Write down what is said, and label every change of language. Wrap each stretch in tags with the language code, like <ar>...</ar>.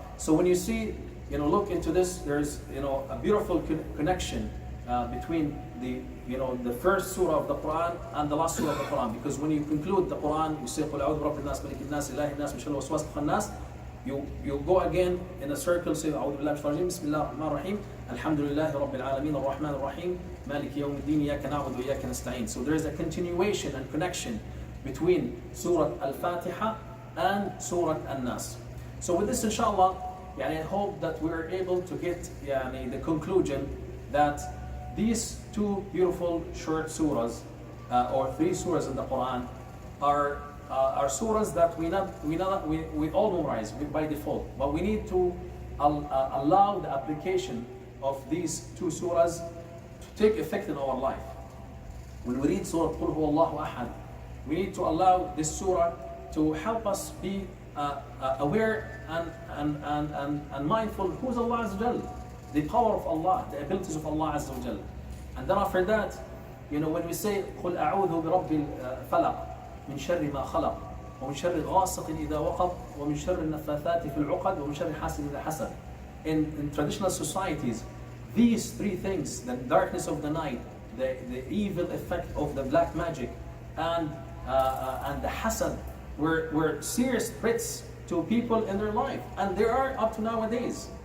<en>So when you see, look into this, there's a beautiful connection between the first surah of the Quran and the last surah of the Quran. Because when you conclude the Quran, you say</en> <ar>قُلْ أَعُوذُ بِرَبِّ النَّاسِ مَلِكِ النَّاسِ إِلَهِ النَّاسِ مِنْ شَرِّ الْوَسْوَاسِ الْخَنَّاسِ.</ar> <en>You go again in a circle, say</en> <ar>أعوذ بالله من الشيطان الرجيم بسم الله الرحمن الرحيم الحمد لله رب العالمين الرحمن الرحيم مالك يوم الدين إياك نعبد وإياك نستعين.</ar> <en>So there is a continuation and connection between Surah Al-Fatihah and Surah An-Nas. So with this, inshallah, I hope that we are able to get the conclusion that these two beautiful short surahs, or three surahs in the Quran, are surahs that we all memorize by default, but we need to allow the application of these two surahs to take effect in our life. When we read Surah</en> <ar>قُلْ هُوَ اللَّهُ أَحَدٌ,</ar> <en>we need to allow this surah to help us be aware and mindful who's Allah Azza wa Jal, the power of Allah, the abilities of Allah Azza wa Jal. And then after that, when we say</en> <ar>قُلْ أَعُوذُ بِرَبِّ الْفَلَقِ مِنْ شَرِّ مَا خَلَقَ وَمِنْ شَرِّ غَاسِقٍ إِذَا وَقَبَ وَمِنْ شَرِّ النَّفَّاثَاتِ فِي الْعُقَدِ وَمِنْ شَرِّ حَاسِدٍ إِذَا حَسَدَ.</ar> <en>In traditional societies, these three things, the darkness of the night, the evil effect of the black magic, and the hasad, were serious threats to people in their life, and they are up to nowadays.</en>